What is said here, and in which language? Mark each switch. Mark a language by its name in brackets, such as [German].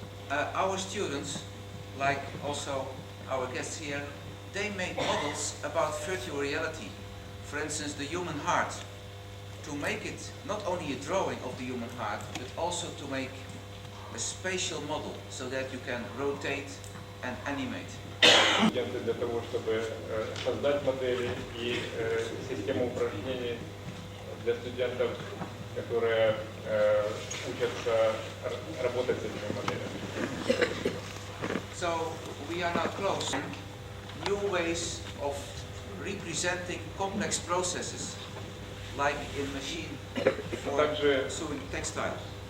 [English] Our students, like also our guests here, they make models about virtual reality. For instance, the human heart. To make it not only a drawing of the human heart, but also to make a spatial model so that you can rotate and animate. [Russian] Студенты для того, чтобы создать модели и систему упражнений для студентов, которые учатся работать с этими моделями. [English] So we are now close to new ways of representing complex processes, like in machine for sewing textiles.